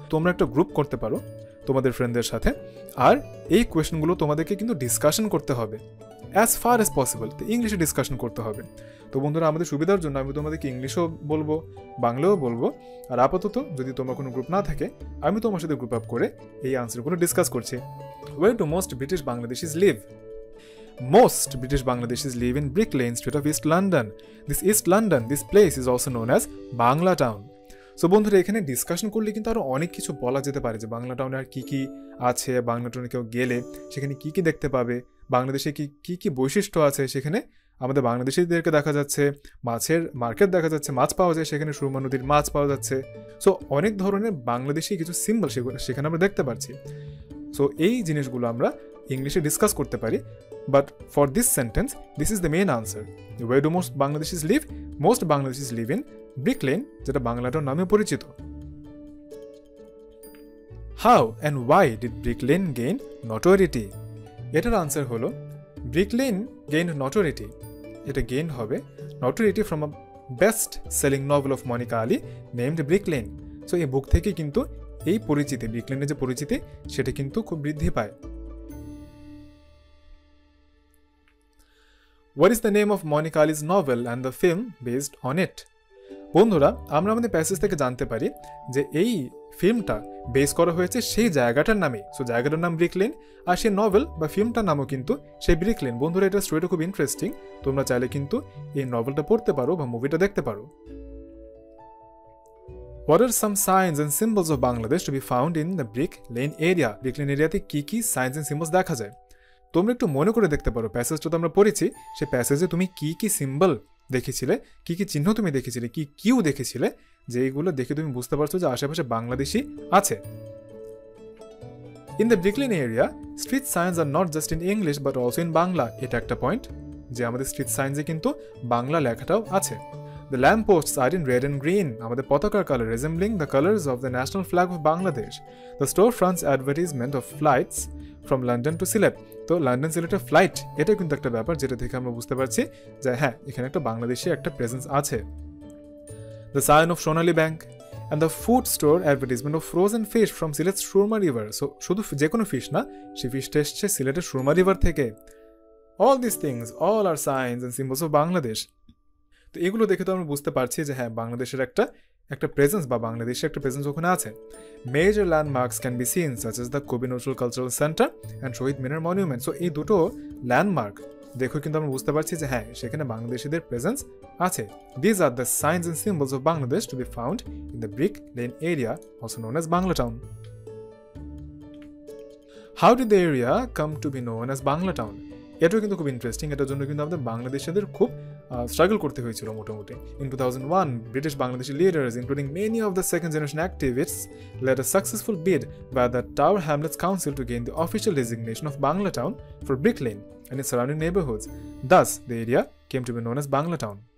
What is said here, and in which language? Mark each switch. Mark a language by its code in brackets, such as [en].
[bn] তোমরা একটা গ্রুপ করতে পারো তোমাদের ফ্রেন্ডদের সাথে, আর এই কোয়েশ্চেনগুলো তোমাদেরকে কিন্তু ডিসকাশন করতে হবে অ্যাজ ফার অ্যাজ পসিবল, তো ইংলিশে ডিসকাশন করতে হবে। তো বন্ধুরা, আমাদের সুবিধার জন্য আমি তোমাদেরকে ইংলিশও বলবো, বাংলাও বলবো, আর আপাতত যদি তোমার কোনো গ্রুপ না থাকে আমি তোমার সাথে গ্রুপ আপ করে এই আনসারগুলো ডিসকাস করছি। [en] Where do most British Bangladeshis live? Most British Bangladeshis live in Brick Lane Street of East London. This place is also known as Banglatown. [bn] So বন্ধুরা, এখানে ডিসকাশন করলে কিন্তু আরও অনেক কিছু বলা যেতে পারে যে বাংলা টাউনে আর কী কী আছে, বাংলা টাউনে কেউ গেলে সেখানে কী কী দেখতে পাবে, বাংলাদেশে কী কী বৈশিষ্ট্য আছে, সেখানে আমাদের বাংলাদেশিদেরকে দেখা যাচ্ছে, মাছের মার্কেট দেখা যাচ্ছে, মাছ পাওয়া যায় সেখানে, সুরমা নদীর মাছ পাওয়া যাচ্ছে। সো অনেক ধরনের বাংলাদেশি কিছু সিম্বল সেখানে আমরা দেখতে পাচ্ছি। সো এই জিনিসগুলো আমরা ইংলিশে ডিসকাস করতে পারি, [en] But for this sentence this is the main answer. Where do most Bangladeshis live? Most Bangladeshis live in Brick Lane, [bn] যেটা বাংলাটাউন নামে পরিচিত। [en] How and why did Brick Lane gain notoriety? [bn] এটার আনসার হলো [en] Brick Lane gain notoriety. এটা gain হবে notoriety from a best selling novel of Monica Ali named Brick Lane. [bn] So এই বুক থেকে কিন্তু এই পরিচিতি, ব্রিক লেনের যে পরিচিতি, সেটা কিন্তু খুব বৃদ্ধি পায়। [en] What is the name of Monica Ali's novel and the film based on it? [bn] বন্ধুরা, আমরা আমাদের প্যাসেজ থেকে জানতে পারি যে এই ফিল্মটা বেস করা হয়েছে সেই জায়গাটার নামে। সো জায়গাটার নাম ব্রিকলেন, আর সেই নভেল বা ফিল্মটার নামও কিন্তু সেই ব্রিকলেন। বন্ধুরা, এটা স্টোরিটা খুব ইন্টারেস্টিং, তোমরা চাইলে কিন্তু এই নভেলটা পড়তে পারো বা মুভিটা দেখতে পারো। [en] What are some signs and symbols of Bangladesh to be found in the Brick Lane area? [bn] Brick Lane এরিয়াতে কি কি সাইন্স এন্ড সিম্বলস দেখা যায়? তোমরা একটু মনে করে দেখতে পারো, প্যাসেজটা তো আমরা পড়েছি, সেই প্যাসেজে তুমি কি কি সিম্বল দেখেছিলে, কি কি চিহ্ন তুমি দেখেছিলে, কি কিউ দেখেছিলে, যে এইগুলো দেখে তুমি বুঝতে পারছো যে আশেপাশে বাংলাদেশি আছে। [en] In the Brick Lane area, street signs are not just in English but also in Bangla. [bn] এটা একটা পয়েন্ট যে আমাদের স্ট্রিট সাইন্সে কিন্তু বাংলা লেখাটাও আছে। [en] The lampposts are in red and green, [bn] আমাদের পতাকার colour, [en] resembling the colors of the national flag of Bangladesh. The storefronts advertisement of flights from London to Sylhet. [bn] তো London সিলেটের ফ্লাইট, এটা কিন্তু একটা ব্যাপার যেটা থেকে আমরা বুঝতে পারছি যে হ্যাঁ, এখানে একটা বাংলাদেশি একটা প্রেজেন্স আছে। [en] The sign of Sonali Bank and the food store advertisement of frozen fish from Sylhet's Surma River. [bn] So শুধু যে কোনো ফিশ না, সেই ফিশটা এসছে সিলেটের সুরমা রিভার থেকে। [en] All these things, all are signs and symbols of Bangladesh. [bn] তো এগুলো দেখে তো আমরা বুঝতে পারছি যে হ্যাঁ, বাংলাদেশের একটা প্রেজেন্স বা বাংলাদেশের একটা প্রেজেন্স ওখানে আছে। [en] Major landmarks can be seen such as the Kabi Nazrul cultural centre and Shaheed Minar monument. [bn] So এই দুটো ল্যান্ডমার্ক দেখো কিন্তু আমরা বুঝতে পারছি যে হ্যাঁ, সেখানে বাংলাদেশিদের প্রেজেন্স আছে। [en] These are the signs and symbols of Bangladesh to be found in the Brick Lane area, also known as Banglatown. How did the area come to be known as Banglatown? [bn] এটাও কিন্তু খুব ইন্টারেস্টিং, এটার জন্য কিন্তু আমাদের বাংলাদেশিদের খুব স্ট্রাগল করতে হয়েছিল মোটামুটি। [en] In 2001, British Bangladeshi leaders, including many of the second generation activists, led a successful bid by the Tower Hamlets Council to gain the official designation of Banglatown for Brick Lane and its surrounding neighborhoods. Thus, the area came to be known as Banglatown.